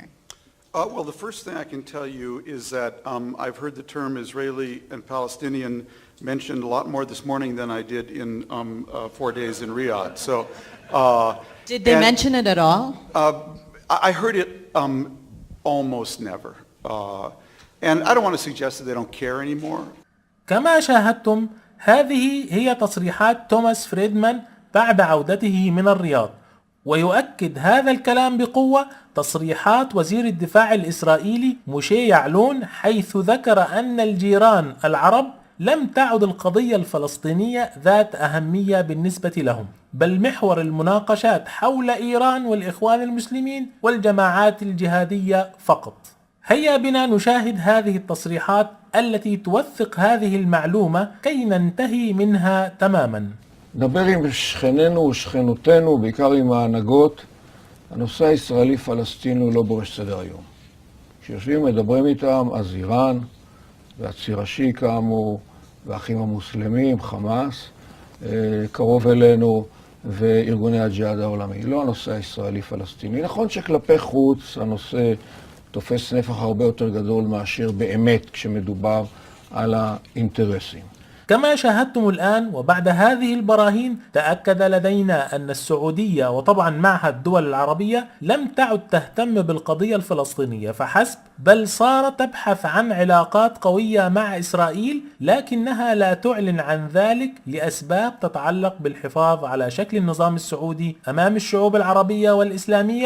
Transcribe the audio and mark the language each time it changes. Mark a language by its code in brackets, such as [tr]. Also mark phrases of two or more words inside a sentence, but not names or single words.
[en] Well, the first thing I can tell you is that I've heard the term Israeli and Palestinian mentioned a lot more this morning than I did in 4 days in Riyadh. So, did they mention it at all? I heard it almost never. And I don't want to suggest that they don't care anymore. [ar] كما شاهدتم، هذه هي تصريحات توماس فريدمان بعد عودته من الرياض، ويؤكد هذا الكلام بقوة تصريحات وزير الدفاع الإسرائيلي موشي يعلون، حيث ذكر أن الجيران العرب لم تعد القضية الفلسطينية ذات أهمية بالنسبة لهم، بل محور المناقشات حول إيران والإخوان المسلمين والجماعات الجهادية فقط. هيا بنا نشاهد هذه التصريحات التي توثق هذه المعلومة كي ننتهي منها تماما. [he] נדבר עם שכנינו ושכנותינו, בעיקר עם ההנהגות. הנושא הישראלי-פלסטיני הוא לא בראש סדר היום. כשיושבים מדברים איתם, אז איראן והציר השיעי כאמור, והאחים המוסלמים, חמאס, קרוב אלינו, וארגוני הג'יהאד העולמי. לא הנושא הישראלי-פלסטיני. נכון שכלפי חוץ הנושא תופס נפח הרבה יותר גדול מאשר באמת כשמדובר על האינטרסים. [ar] كما شاهدتم الآن، وبعد هذه البراهين تأكد لدينا أن السعودية وطبعا معها الدول العربية لم تعد تهتم بالقضية الفلسطينية فحسب، بل صارت تبحث عن علاقات قوية مع إسرائيل، لكنها لا تعلن عن ذلك لأسباب تتعلق بالحفاظ على شكل النظام السعودي أمام الشعوب العربية والإسلامية.